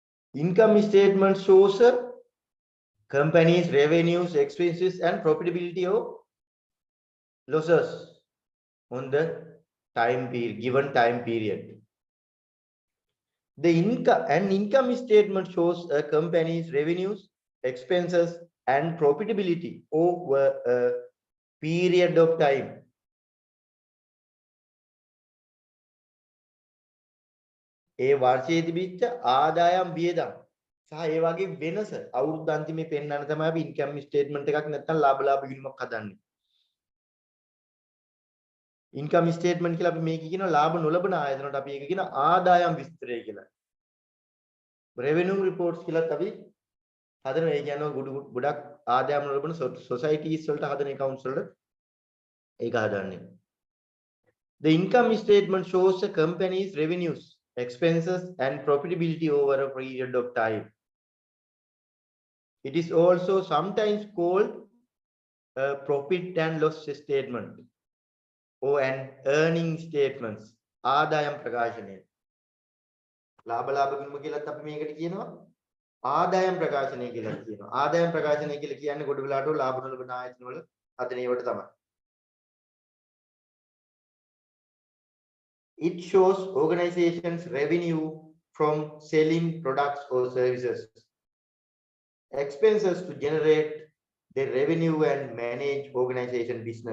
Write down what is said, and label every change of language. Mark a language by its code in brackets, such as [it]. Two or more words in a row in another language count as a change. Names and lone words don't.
[en] Income statement shows company's revenues, expenses, and profitability or losses on the given time period. The income statement shows a company's revenues, expenses, and profitability over a period of time. [si] ඒ වර්ෂයේ තිබිච්ච ආදායම් වියදම් සහ ඒ වගේ වෙනස අවුරුද්ද අන්තිමේ පෙන්වන්න තමයි අපි [en] income statement [si] එකක් නැත්නම් ලාභ ගිණුමක් හදන්නේ. [en] income statement [si] කියලා අපි මේක කියනවා ලාභ නොලබන ආයතනට අපි ඒක කියන ආදායම් විස්තරය කියලා. [en] revenue reports [si] කියලා අපි හදනවා. ඒ කියනවා ගොඩක් ආදායම් නොලබන සොසයිටිස් වලට හදන accounts වලට ඒක හදන්නේ. [en] The income statement shows a company's revenues, expenses, and profitability over a period of time. It is also sometimes called a profit and loss statement or an earning statements. [si] ආදායම් ප්‍රකාශනය. ලාභ ගිණුම කියලාත් අපි මේකට කියනවා. ආදායම් ප්‍රකාශනය කියලා කියනවා. ආදායම් ප්‍රකාශනය කියලා කියන්නේ ගොඩ වෙලාවට ලාභ නොලබන ආයතන වල හදන ඒවට තමයි. [en] It shows organizations' revenue from selling products or services, expenses to generate the revenue and manage organization business.